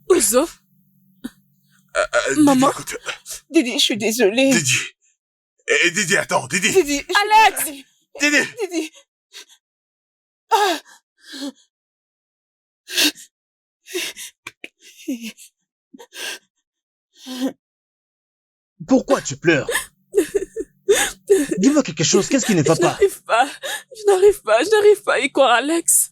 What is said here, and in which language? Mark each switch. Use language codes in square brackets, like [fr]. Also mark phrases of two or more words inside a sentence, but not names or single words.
[fr] Ouzo? Didi, Maman? écoute. Didi, je suis désolée. Didi. Didi, attends, Didi. Didi, Alex! Didi. Didi. Ah. Pourquoi tu pleures? Dis-moi quelque chose, qu'est-ce qui ne va pas? Je n'arrive pas à y croire, Alex.